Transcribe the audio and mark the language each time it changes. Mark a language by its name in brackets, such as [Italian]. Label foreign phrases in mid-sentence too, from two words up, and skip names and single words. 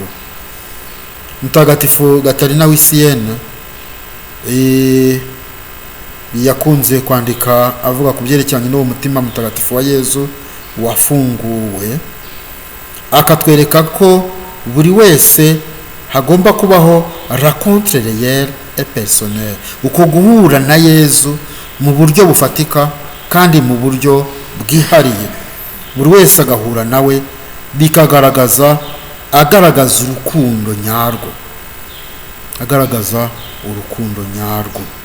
[Kinyarwanda] Mutagatifu Gatarina w'Isienne yakunze kwandika avuga ku byerekeranye n'uwo mutima mutagatifu wa Yezu wafunguwe, akatwereka ko buri wese hagomba kubaho [French] rencontre réelle et personnelle, [Kinyarwanda] uko guhura na Yezu mu buryo bufatika kandi mu buryo bwihariye, buri wese agahura nawe bikagaragaza urukundo nyarwo, agaragaza urukundo nyarwo.